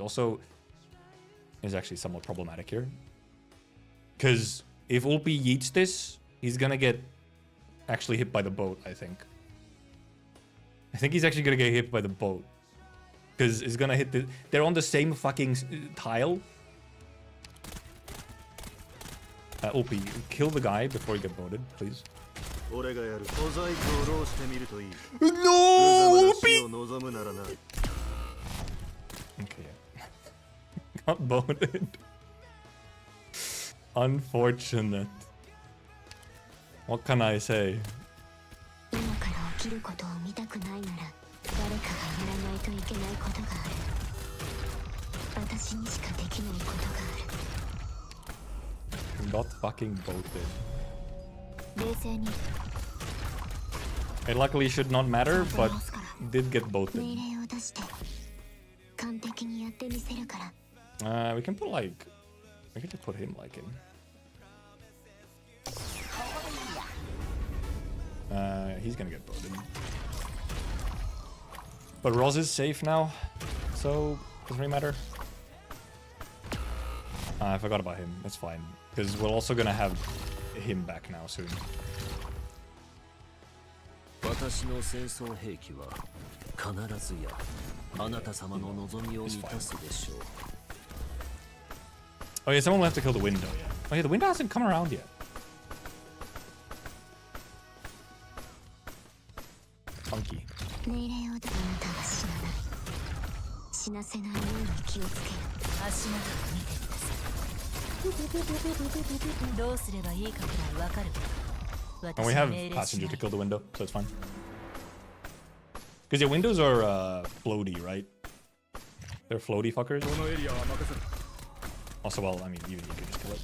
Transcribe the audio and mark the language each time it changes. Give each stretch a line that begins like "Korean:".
English: Also, is actually somewhat problematic here. Because if Ulpi yeets this, he's gonna get actually hit by the boat, I think. I think he's actually gonna get hit by the boat. Because it's gonna hit the... They're on the same fucking tile. Ulpi, kill the guy before you get boated, please.
Japanese: 俺がやる。小細工を浪してみるといい。
English: No!
Japanese: 無様な死を望むならな。
English: Okay. Got boated. Unfortunate. What can I say?
Japanese: 今から起きることを見たくないなら誰かがやらないといけないことがある。私にしかできないことがある。
English: Got fucking boated.
Japanese: 冷静に
English: It luckily should not matter, but did get
Japanese: 命
English: boated.
Japanese: 令を出して完璧にやってみせるから。
English: We can put like... We can just put him like in. He's gonna get boated. But Roz is safe now, so doesn't really matter. I forgot about him. That's fine. Because we're also gonna have him back now soon.
Japanese: 私の戦争兵器は必ずやあなた様の望みを満たすでしょう。
English: Oh yeah, someone will have to kill the window, yeah. Oh yeah, the window hasn't come around yet. Funky.
Japanese: 命令を出す。あなたは死なない。死なせないように気をつける。足元を見てください。どうすればいいかくらいわかる。
English: And we have passenger to kill the window, so it's fine. Because your windows are floaty, right? They're floaty fuckers.
Japanese: このエリアは任せろ。
English: Also, well, I mean, even you could just kill it.